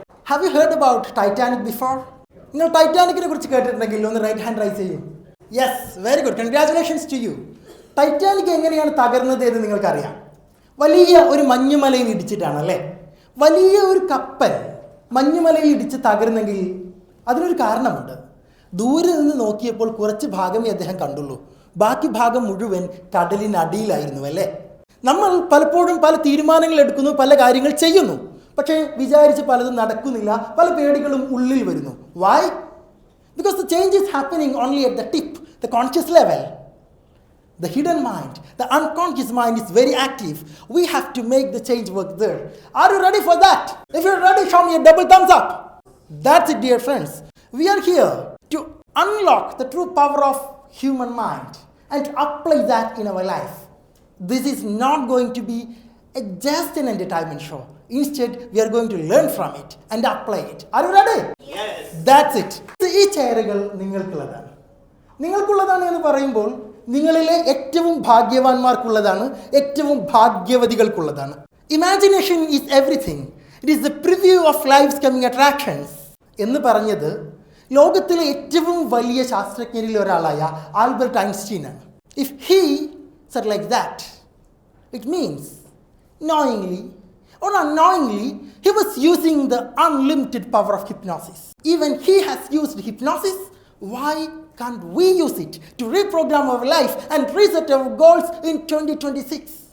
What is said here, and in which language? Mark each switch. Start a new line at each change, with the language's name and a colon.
English: Have you heard about Titanic before?
Malayalam: നിങ്ങൾ ടൈറ്റാനിക്കിനെ കുറിച്ച് കേട്ടിട്ടുണ്ടെങ്കിൽ ഒന്ന് റൈറ്റ് ഹാൻഡ് റൈസ് ചെയ്യൂ.
English: Yes, very good, congratulations to you.
Malayalam: Titanic എങ്ങനെയാണ് തകർന്നത് എന്ന് നിങ്ങൾക്കറിയാം. വലിയ ഒരു മഞ്ഞുമലയിൽ ഇടിച്ചിട്ടാണ് അല്ലേ? വലിയ ഒരു കപ്പൽ മഞ്ഞുമലയിൽ ഇടിച്ച് തകർന്നെങ്കിൽ അതിനൊരു കാരണമുണ്ട്. ദൂരെ നിന്ന് നോക്കിയപ്പോൾ കുറച്ച് ഭാഗമേ അദ്ദേഹം കണ്ടുള്ളൂ, ബാക്കി ഭാഗം മുഴുവൻ കടലിനടിയിലായിരുന്നു അല്ലേ? നമ്മൾ പലപ്പോഴും പല തീരുമാനങ്ങൾ എടുക്കുന്നു, പല കാര്യങ്ങൾ ചെയ്യുന്നു, പക്ഷേ വിചാരിച്ച് പലതും നടക്കുന്നില്ല, പല പേടികളും ഉള്ളിൽ വരുന്നു. Y?
English: Because the change is happening only at the tip, the conscious level. The hidden mind, the unconscious mind is very active. We have to make the change work there. Are you ready for that? If you're ready, show me a double thumbs up. That's it, dear friends. We are here to unlock the true power of human mind and to apply that in our life. This is not going to be just an entertainment show. Instead, we are going to learn from it and apply it. Are you ready? Yes. That's it.
Malayalam: ഈ ചെയറുകൾ നിങ്ങൾക്കുള്ളതാണ്. നിങ്ങൾക്കുള്ളതാണ് എന്ന് പറയുമ്പോൾ നിങ്ങളിലെ ഏറ്റവും ഭാഗ്യവാന്മാർക്കുള്ളതാണ്, ഏറ്റവും ഭാഗ്യവതികൾക്കുള്ളതാണ്.
English: Imagination is everything. It is the preview of life's coming attractions
Malayalam: എന്ന് പറഞ്ഞത് ലോകത്തിലെ ഏറ്റവും വലിയ ശാസ്ത്രജ്ഞരിൽ ഒരാളായ Albert ഐൻസ്റ്റീനാണ്.
English: If he said like that, it means knowingly or unknowingly he was using the unlimited power of hypnosis. Even he has used hypnosis. Why can't we use it to reprogram our life and reset our goals in 2026?